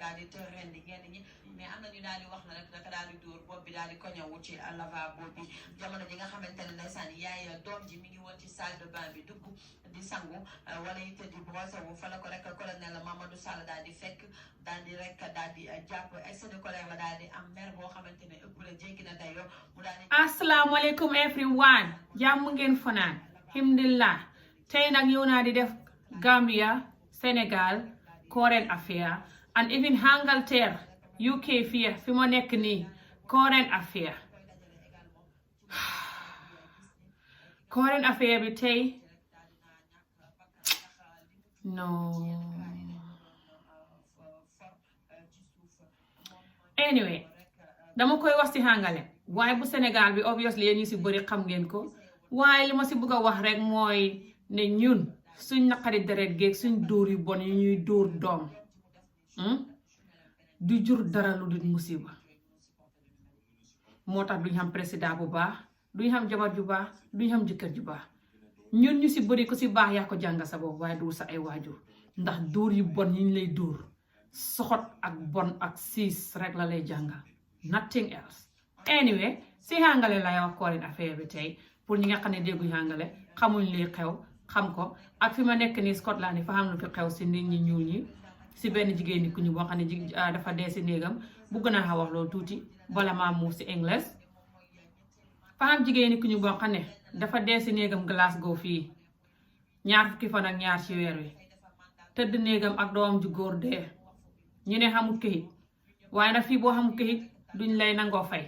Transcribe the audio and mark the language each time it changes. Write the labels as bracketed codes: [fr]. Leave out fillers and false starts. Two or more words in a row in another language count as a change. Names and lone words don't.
[wo] tër rendi ñenn ñi mais am na ñu daal di wax na rek naka daal di dóor bopp bi daal di koñawu ci lavabo bi jamono ji nga xamante ne ndeysaan yaay doom ji mi ngi woon ci [fr] salle de bain [wo] bi dugg di sangu wala it di brosse wu fa la ko rek colonel Mamadou Sall daal di fekk daal di rek daal di jàpp [fr] excès de colère [wo] la daal di am mer boo xamante ne ëpp la jéggi na dayoo mu daal di asalaamaaleykum everyone jàmm ngeen fanaan alhamdulillah tey nag yow naa di def Gambia Senegal [en] current affair and even [wo] Angleterre UK fii fi ma nekk nii [en] current affair current affair [wo] bi tey [en] no anyway [wo] dama koy wax ci hàngale waaye bu Sénégal bi obviously yéen ñu ci bëri xam ngeen ko waaye li ma ci bëgg a wax rek mooy ne ñun suñ naqari deret géeg suñ dóor yu bon yi ñuy dóor doom du jur dara lu dul musiba moo tax duñ xam président bu baax duñ xam jabar ju baax duñ xam jëkkër ju baax ñun ñu ci bëri ko ci baax yaa ko jàng sa bopp waaye du sa ay waajur ndax dóor yu bon yi ñu lay dóor soxot ak bon ak siis rek la lay jàngal [en] nothing else anyway [wo] si hàngale lay wax [en] current affaire [wo] bi tey pour ñi nga xam ne dégguñ hàngale xamuñ li xew xam ko ak fi ma nekk nii Scotland yi fa xam lu fi xew si nit ñi ñuul ñi si benn jigéen ñi ku ñu boo xam ne dafa dee si néegam bugg naa xa wax loolu tuuti bala maa muuf si English fa xam jigéen ñi ku ñu boo xam ne dafa dee si néegam Glasgow fii 2 fukki fan ak 2 ci weer wi tëdd néegam ak doomam ju góor dee ñu ne xamul këyit waaye nag fii boo xamul këyit duñ lay nangoo fay